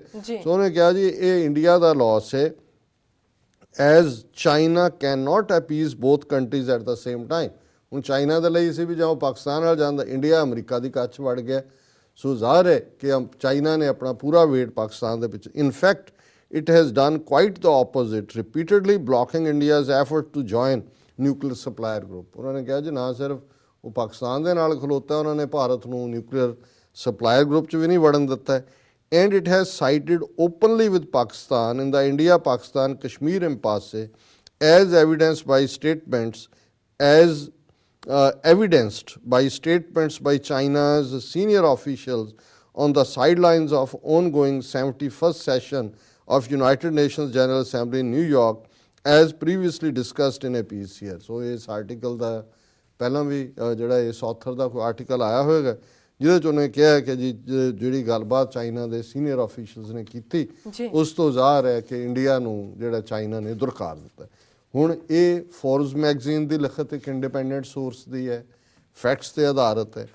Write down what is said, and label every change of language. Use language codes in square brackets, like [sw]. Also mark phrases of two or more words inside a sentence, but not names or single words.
[pa] ਸੋ ਉਹਨੇ ਕਿਹਾ ਜੀ ਇਹ ਇੰਡੀਆ ਦਾ ਲਾਸ ਹੈ, [en] as China can not appease both countries at the same time. [pa] ਹੁਣ ਚਾਈਨਾ ਦੇ ਲਈ ਸੀ ਵੀ ਜਦੋਂ ਪਾਕਿਸਤਾਨ ਨਾਲ ਜਾਂਦਾ, ਇੰਡੀਆ ਅਮਰੀਕਾ ਦੀ ਕੱਛ ਵੜ ਗਿਆ। ਸੋ ਜ਼ਾਹਰ ਹੈ ਕਿ ਚਾਈਨਾ ਨੇ ਆਪਣਾ ਪੂਰਾ ਵੇਟ ਪਾਕਿਸਤਾਨ ਦੇ ਪਿੱਛੇ, ਇਨਫੈਕਟ [en] it has done quite the opposite, repeatedly blocking India's effort to join nuclear supplier group. [pa] ਉਹਨਾਂ ਨੇ ਕਿਹਾ ਜੀ ਨਾ ਸਿਰਫ ਉਹ ਪਾਕਿਸਤਾਨ ਦੇ ਨਾਲ ਖਲੋਤਾ, ਉਹਨਾਂ ਨੇ ਭਾਰਤ ਨੂੰ [en] nuclear supplier group [pa] 'ਚ ਵੀ ਨਹੀਂ ਵੜਨ ਦਿੱਤਾ। [en] And it has sided openly with Pakistan in the India-Pakistan Kashmir impasse, as evidenced by statements by China's senior officials on the sidelines of ongoing 71st session of United Nations General Assembly in New York, as previously discussed in a piece here. [pa] So ਇਸ ਆਰਟੀਕਲ ਦਾ ਪਹਿਲਾਂ ਵੀ ਜਿਹੜਾ ਇਸ ਆਥਰ ਦਾ ਕੋਈ ਆਰਟੀਕਲ ਆਇਆ ਹੋਏਗਾ ਜਿਹਦੇ 'ਚ ਉਹਨੇ ਕਿਹਾ ਕਿ ਜੀ ਜਿਹੜੀ ਗੱਲਬਾਤ ਚਾਈਨਾ ਦੇ [en] senior officials [pa] ਨੇ ਕੀਤੀ ਜੀ ਉਸ ਤੋਂ ਜ਼ਾਹਰ ਹੈ ਕਿ ਇੰਡੀਆ ਨੂੰ ਜਿਹੜਾ ਚਾਈਨਾ ਨੇ ਦੁਰਕਾਰ ਦਿੱਤਾ। ਹੁਣ ਇਹ ਫੋਰਬਸ ਮੈਗਜ਼ੀਨ ਦੀ ਲਿਖਤ ਇੱਕ [en] independent source [pa] ਦੀ ਹੈ, ਫੈਕਟਸ ਤੇ ਆਧਾਰਿਤ ਹੈ।